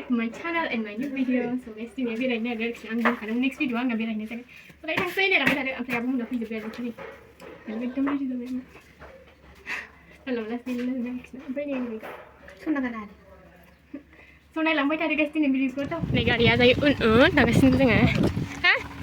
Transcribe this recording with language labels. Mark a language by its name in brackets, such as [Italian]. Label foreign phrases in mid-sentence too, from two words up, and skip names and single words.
[English] channel and my new video. So guys, [Bodo] ini बेरायनो नागिरदों आं बुंखादों [English] next video [Bodo] आंना बेरायनो जागोन। ओमफ्राय थांसै होनलांबाय थादों ओमफ्राय आबो मोना फैजोब्बाय आरो खालि एकदम रेडि जाबाय आङो हेलौ लासै लोगो ओमफ्राय नै सनना गाना स' नायलांबाय थादो गाइस दिनै भिडिअखौथ' नै गारिया जायो उन उन थांगासिनो जोङो हा